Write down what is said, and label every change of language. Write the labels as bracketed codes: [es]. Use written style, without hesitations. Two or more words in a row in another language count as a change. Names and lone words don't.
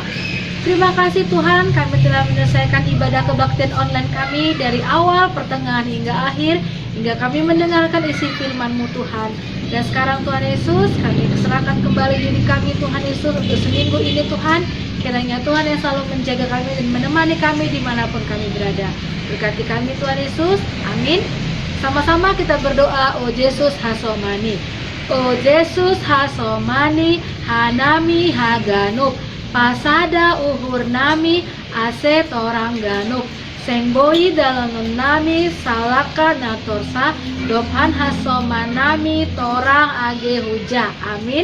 [id] Terima kasih Tuhan, kami telah menyelesaikan ibadah kebaktian online kami dari awal, pertengahan hingga akhir, hingga kami mendengarkan isi firman-Mu Tuhan. Dan sekarang Tuhan Yesus, kami serahkan kembali diri kami Tuhan Yesus untuk seminggu ini Tuhan. Kiranya Tuhan yang selalu menjaga kami dan menemani kami dimanapun kami berada. Berkati kami Tuhan Yesus, amin. Sama-sama kita berdoa, O Yesus Hasomani. [bts] O Yesus Hasomani, Hanami Haganuk, Pasada Uhur Nami, Ase Torang Ganuk, Sengboi dalam nami, Salaka Natorsa, Dophan Hasomanami, Torang Age Huja, amin.